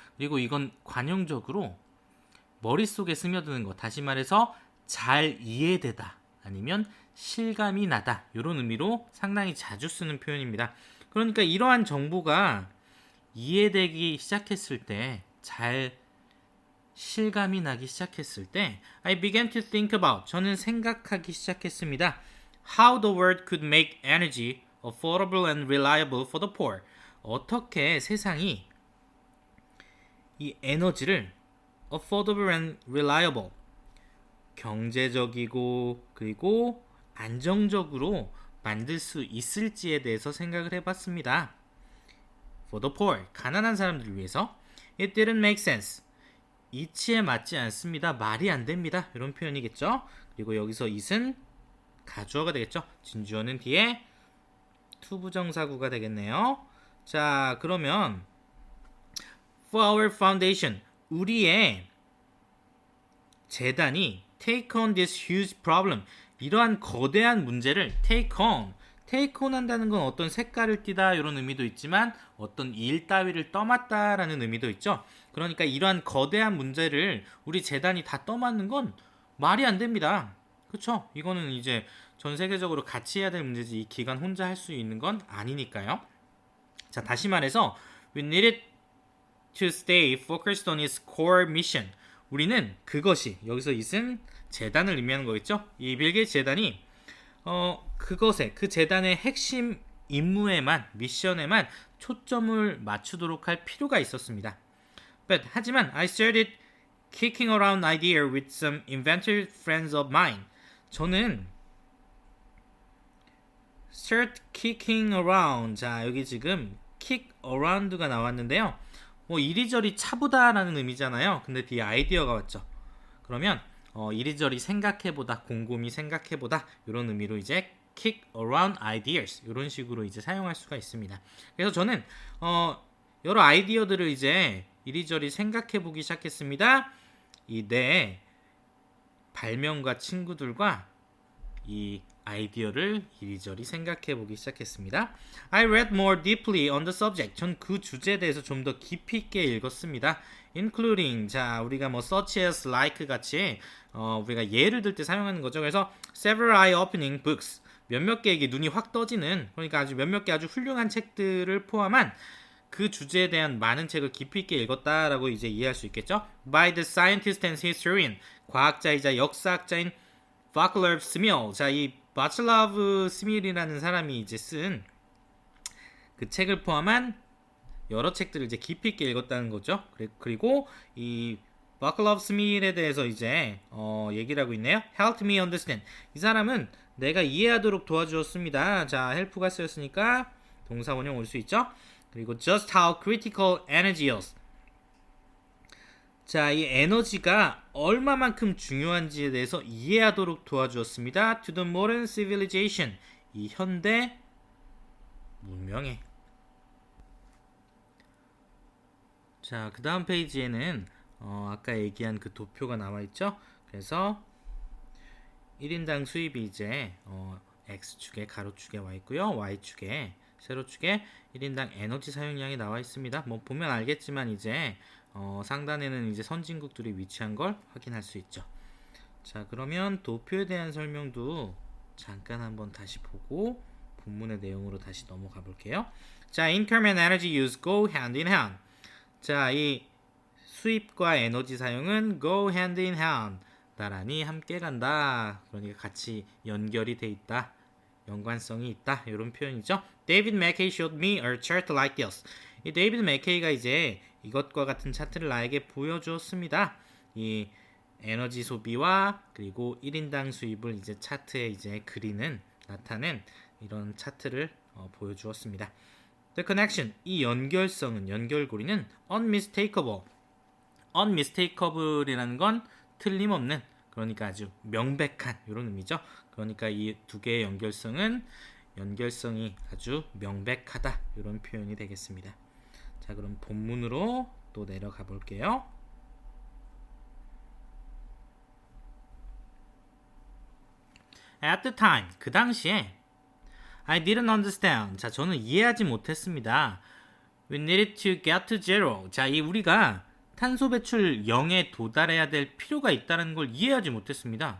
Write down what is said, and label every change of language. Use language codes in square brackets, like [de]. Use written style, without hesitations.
[ko] 그리고 이건 관용적으로 머릿속에 스며드는 것, 다시 말해서 잘 이해되다 아니면 실감이 나다 이런 의미로 상당히 자주 쓰는 표현입니다. 그러니까 이러한 정보가 이해되기 시작했을 때, 잘 실감이 나기 시작했을 때 [en] I began to think about, [ko] 저는 생각하기 시작했습니다. [en] How the world could make energy affordable and reliable for the poor. [ko] 어떻게 세상이 이 에너지를 [en] affordable and reliable, [ko] 경제적이고 그리고 안정적으로 만들 수 있을지에 대해서 생각을 해봤습니다. [en] For the poor, [ko] 가난한 사람들을 위해서. [en] It didn't make sense. [ko] 이치에 맞지 않습니다. 말이 안 됩니다. 이런 표현이겠죠. 그리고 여기서 it은 가주어가 되겠죠. 진주어는 뒤에 투부정사구가 되겠네요. 자, 그러면 [en] for our foundation, [ko] 우리의 재단이 [en] take on this huge problem, [ko] 이러한 거대한 문제를 take on 한다는 건 어떤 색깔을 띠다 이런 의미도 있지만 어떤 일 따위를 떠맡다라는 의미도 있죠. 그러니까 이러한 거대한 문제를 우리 재단이 다 떠맡는 건 말이 안 됩니다. 그렇죠? 이거는 이제 전 세계적으로 같이 해야 될 문제지 이 기관 혼자 할 수 있는 건 아니니까요. 자, 다시 말해서 [en] we needed to stay focused on its core mission. [ko] 우리는 그것이, 여기서 it은 재단을 의미하는 거겠죠. 이 빌 게이츠 재단이 그것에 그 재단의 핵심 임무에만 미션에만 초점을 맞추도록 할 필요가 있었습니다. 하지만 [en] I started kicking around idea with some inventive friends of mine. [ko] 저는 [en] start kicking around. [ko] 자, 여기 지금 kick around가 나왔는데요. 이리저리 차보다라는 의미잖아요. 근데 뒤에 아이디어가 왔죠. 그러면 이리저리 생각해보다, 곰곰이 생각해보다 이런 의미로 이제 kick around ideas 이런 식으로 이제 사용할 수가 있습니다. 그래서 저는 여러 아이디어들을 이제 이리저리 생각해보기 시작했습니다. 이 내 발명가 친구들과 이 아이디어를 이리저리 생각해보기 시작했습니다. [en] I read more deeply on the subject. [ko] 전 그 주제에 대해서 좀 더 깊이 있게 읽었습니다. Including, 자, 우리가 such as, like 같이 우리가 예를 들 때 사용하는 거죠. 그래서 [en] several eye-opening books. [ko] 몇몇 개에게 눈이 확 떠지는, 그러니까 아주 몇몇 개 아주 훌륭한 책들을 포함한 그 주제에 대한 많은 책을 깊이 있게 읽었다라고 이제 이해할 수 있겠죠. [en] By the scientist and historian, [ko] 과학자이자 역사학자인 바클럽 스밀. 자, 이 바클럽 스밀이라는 사람이 이제 쓴 그 책을 포함한 여러 책들을 이제 깊이 있게 읽었다는 거죠. 그리고 이 바클럽 스밀에 대해서 이제 얘기를 하고 있네요. [en] Helped me understand. [ko] 이 사람은 내가 이해하도록 도와주었습니다. 자, help가 쓰였으니까 동사 원형 올 수 있죠. 그리고 [en] just how critical energy is. [ko] 자, 이 에너지가 얼마만큼 중요한지에 대해서 이해하도록 도와주었습니다. [en] To the modern civilization. [ko] 이 현대 문명에. 자, 그 다음 페이지에는 아까 얘기한 그 도표가 나와 있죠. 그래서 1인당 수입이 이제 X축에 가로축에 와 있고요. Y축에 세로축에 1인당 에너지 사용량이 나와 있습니다. 보면 알겠지만 이제 상단에는 이제 선진국들이 위치한 걸 확인할 수 있죠. 자, 그러면 도표에 대한 설명도 잠깐 한번 다시 보고 본문의 내용으로 다시 넘어가 볼게요. [en] 자, income and energy use go hand in hand. [ko] 자, 이 수입과 에너지 사용은 [en] go hand in hand. [ko] 나란히 함께 간다. 그러니까 같이 연결이 돼 있다. 연관성이 있다. 이런 표현이죠. [en] David McKay showed me a chart like this. [ko] 이 데이비드 맥케이가 이제 이것과 같은 차트를 나에게 보여주었습니다. 이 에너지 소비와 그리고 1인당 수입을 이제 차트에 이제 그리는 나타낸 이런 차트를 보여주었습니다. [en] The connection, [ko] 이 연결성은 연결고리는 unmistakable. unmistakable이라는 건 틀림없는, 그러니까 아주 명백한 이런 의미죠. 그러니까 이 두 개의 연결성이 아주 명백하다 이런 표현이 되겠습니다. 자, 그럼 본문으로 또 내려가 볼게요. [en] At the time, [ko] 그 당시에 [en] I didn't understand. [ko] 자, 저는 이해하지 못했습니다. [en] We needed to get to zero. [ko] 자, 이 우리가 탄소 배출 0에 도달해야 될 필요가 있다는 걸 이해하지 못했습니다.